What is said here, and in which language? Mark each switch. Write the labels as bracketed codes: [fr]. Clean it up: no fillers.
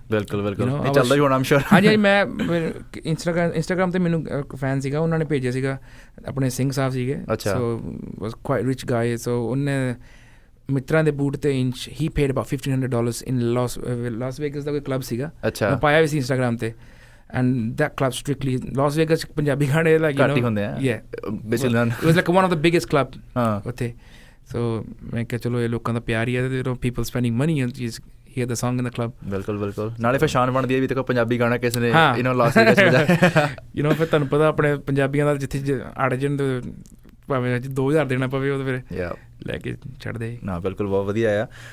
[pa] ਬਿਲਕੁਲ ਚੱਲਦਾ ਹੀ ਹੋਣਾ ਆਮ ਸ਼ੋਰ। ਹਾਂਜੀ ਮੈਂ ਇੰਸਟਾਗ੍ਰਾਮ 'ਤੇ ਮੈਨੂੰ ਇੱਕ ਫੈਨ ਸੀਗਾ ਉਹਨਾਂ ਨੇ ਭੇਜਿਆ ਸੀਗਾ ਆਪਣੇ ਸਿੰਘ ਸਾਹਿਬ ਸੀਗੇ। ਸੋ [en] Was quite rich guy. [pa] ਸੋ ਉਹਨੇ ਮਿੱਤਰਾਂ ਦੇ ਬੂਟ 'ਤੇ inch he paid about $1,500 in Las vagus ਦਾ ਕੋਈ ਕਲੱਬ ਸੀਗਾ। ਮੈਂ ਪਾਇਆ ਵੀ ਸੀ ਇੰਸਟਾਗ੍ਰਾਮ 'ਤੇ [en] and that club strictly Las Vegas [pa] Punjabi ਗਾਣੇ [en] like you know [pa] ਹੁੰਦੇ ਆ [en] basically it was like one of the biggest club [pa] ਉੱਥੇ। ਸੋ ਮੈਂ ਕਿਹਾ ਚਲੋ ਇਹ ਲੋਕਾਂ ਦਾ ਪਿਆਰ ਹੀ ਹੈ ਤੇ [en] people spending money and just hear the song in the club। [pa] ਬਿਲਕੁਲ ਨਾਲੇ ਫਿਰ ਸ਼ਾਨ ਬਣਦੀ ਹੈ ਵੀ ਦੇਖੋ ਪੰਜਾਬੀ ਗਾਣਾ ਕਿਸੇ ਨੇ ਲਾਸ ਵੇਗਸ ਵਜਾਇਆ। ਫਿਰ ਤੁਹਾਨੂੰ ਪਤਾ ਆਪਣੇ ਪੰਜਾਬੀਆਂ ਦਾ ਜਿੱਥੇ ਅੜ ਜਾਣ ਭਾਵੇਂ 2000 ਦੇਣਾ ਪਵੇ ਉਹ ਫਿਰ ਲੈ ਕੇ ਛੱਡਦੇ ਨਾ। ਬਿਲਕੁਲ ਬਹੁਤ ਵਧੀਆ ਆ।